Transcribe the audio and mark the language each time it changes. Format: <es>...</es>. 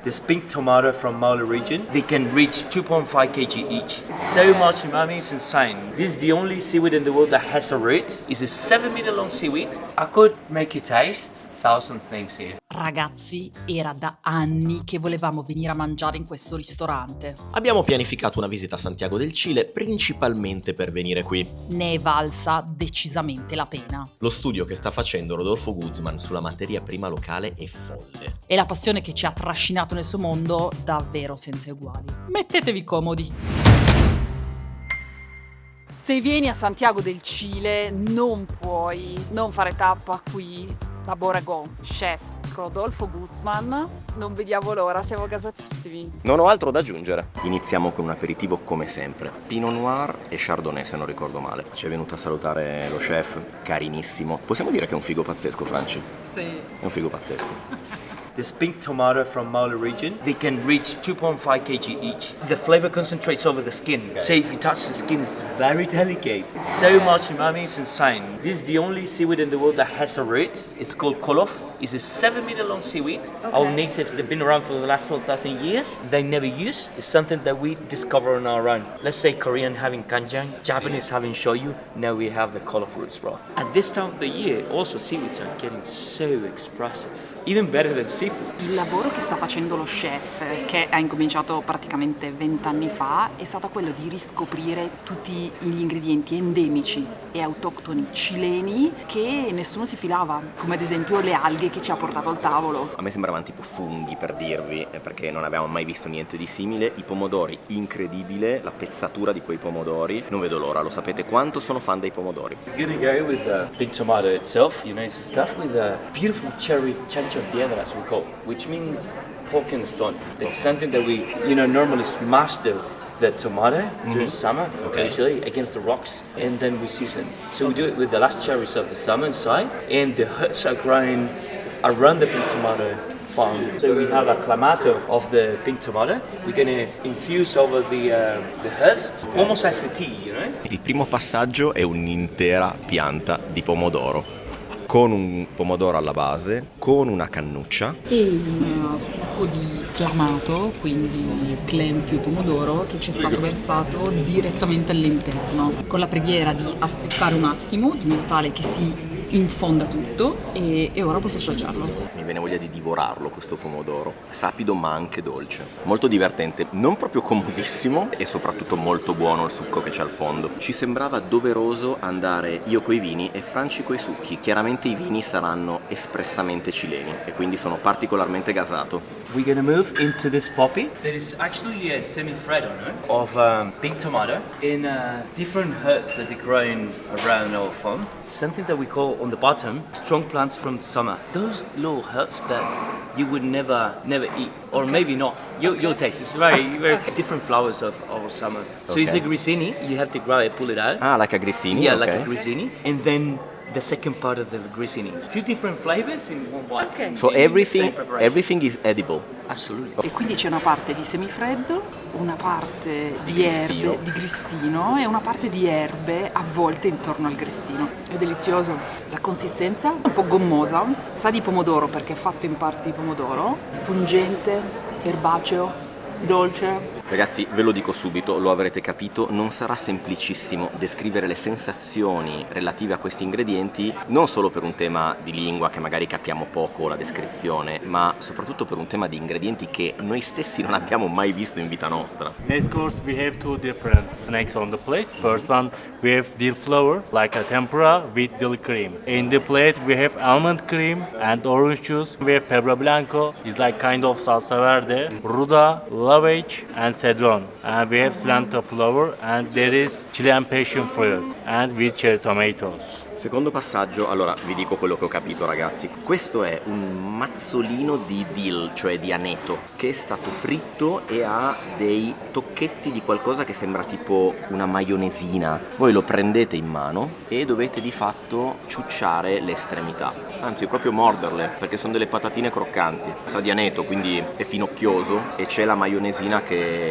<en>This pink tomato from Maule region, they can reach 2.5 kg each. So much umami, it's insane. This is the only seaweed in the world that has a root. It's a 7-meter long seaweed. I could make you taste 1,000 things here.</en> <it>Ragazzi, era da anni che volevamo venire a mangiare in questo ristorante. Abbiamo pianificato una visita a Santiago del Cile principalmente per venire qui. Ne è valsa decisamente la pena. Lo studio che sta facendo Rodolfo Guzman sulla materia prima locale è folle. E la passione che ci ha trascinato nel suo mondo davvero senza uguali. Mettetevi comodi. Se vieni a Santiago del Cile non puoi non fare tappa qui da Boregon, chef Rodolfo Guzman. Non vediamo l'ora, siamo gasatissimi. Non ho altro da aggiungere. Iniziamo con un aperitivo come sempre. Pinot Noir e Chardonnay, se non ricordo male. Ci è venuto a salutare lo chef, carinissimo. Possiamo dire che è un figo pazzesco, Franci? Sì. È un figo pazzesco.</it> <en>This pink tomato from Maule region, they can reach 2.5 kg each. The flavor concentrates over the skin, so if you touch the skin, it's very delicate. So much umami, it's insane. This is the only seaweed in the world that has a root. It's called kolof. It's a 7-meter long seaweed. Our natives, they've been around for the last 12,000 years. They never use. It's something that we discover on our own. Let's say Korean having kanjang, Japanese having shoyu. Now we have the kolof roots broth. At this time of the year, also seaweeds are getting so expressive, even better than seafood.</en> <it>Il lavoro che sta facendo lo chef, che ha incominciato praticamente 20 anni fa, è stato quello di riscoprire tutti gli ingredienti endemici e autoctoni cileni che nessuno si filava, come ad esempio le alghe che ci ha portato al tavolo. A me sembravano tipo funghi, per dirvi, perché non avevamo mai visto niente di simile. I pomodori, incredibile, la pezzatura di quei pomodori. Non vedo l'ora, lo sapete quanto sono fan dei pomodori.</it> <en>We're gonna go with the pink tomato itself, you know, it's stuffed with a beautiful cherry chanchopiedra, as we call, which means pork and stone. It's something that we, normally smash the tomato during summer, usually against the rocks, and then we season. So we do it with the last cherries of the summer inside, and the herbs are growing around the pink tomato farm. So we have a clamato of the pink tomato. We're gonna infuse over the herbs, almost as a tea, you know?</en> <it>Il primo passaggio è un'intera pianta di pomodoro, con un pomodoro alla base, con una cannuccia E un succo di clamato, quindi clem più pomodoro, che ci è stato versato direttamente all'interno, con la preghiera di aspettare un attimo, in modo tale che si infonda tutto, e ora posso assaggiarlo. Mi viene voglia di divorarlo questo pomodoro, sapido ma anche dolce, molto divertente, non proprio comodissimo e soprattutto molto buono il succo che c'è al fondo. Ci sembrava doveroso andare io coi vini e Franci coi succhi. Chiaramente i vini saranno espressamente cileni e quindi sono particolarmente gasato.</it> <en>We're gonna move into this poppy. That is actually a semi-freddo, no? Of pink tomato in different herbs that are growing around our farm. Something that we call on the bottom strong plants from the summer. Those little herbs that you would never eat, or maybe not. You'll taste. It's very different flowers of summer. So it's a grissini. You have to grow it, pull it out. Ah, like a grissini? Yeah, okay. like a grissini, and then the second part of the grissini. It's two different flavors in one bite. Okay. So In the same everything is edible. Absolutely.</en> <it>E quindi c'è una parte di semifreddo, una parte di grissino. erbe, di grissino, e una parte di erbe avvolte intorno al grissino. È delizioso. La consistenza un po' gommosa, sa di pomodoro perché è fatto in parte di pomodoro, pungente, erbaceo, dolce. Ragazzi, ve lo dico subito, lo avrete capito, non sarà semplicissimo descrivere le sensazioni relative a questi ingredienti, non solo per un tema di lingua che magari capiamo poco la descrizione, ma soprattutto per un tema di ingredienti che noi stessi non abbiamo mai visto in vita nostra.</it> <en>Next course, we have two different snacks on the plate. First one, we have dill flour, like a tempura with dill cream. In the plate, we have almond cream and orange juice. We have pebra blanco, it's like kind of salsa verde, ruda, lavage, and cedron. And we have cilantro flour, and there is Chilean passion fruit, and with cherry tomatoes.</en> <it>Secondo passaggio, allora vi dico quello che ho capito ragazzi, questo è un mazzolino di dill, cioè di aneto, che è stato fritto e ha dei tocchetti di qualcosa che sembra tipo una maionesina. Voi lo prendete in mano e dovete di fatto ciucciare le estremità, anzi proprio morderle, perché sono delle patatine croccanti. Sa di aneto, quindi è finocchioso e c'è la maionesina che</it>